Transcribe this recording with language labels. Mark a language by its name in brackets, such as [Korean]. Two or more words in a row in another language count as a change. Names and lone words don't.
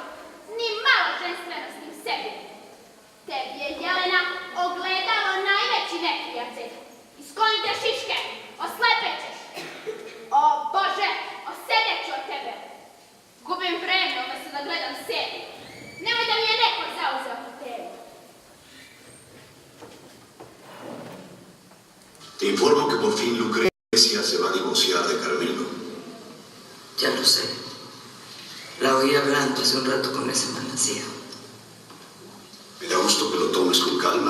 [Serbian] Ni malo ženstvenosti u sebi. Tebi je, Jelena, ogledalo najveći neprijatelj. Isklonite šiške, oslepećeš. O Bože, osedeću od tebe. Gubim vreme umjesto da gledam seriju. Nemoj da mi je neko zauzeo hotelu. [Spanish] Te informo que por fin Lucrecia se va a divorciar de Carmelo. Ya lo sé. La oí hablando hace un rato con ese mananciero. Me da gusto que lo tomes con calma.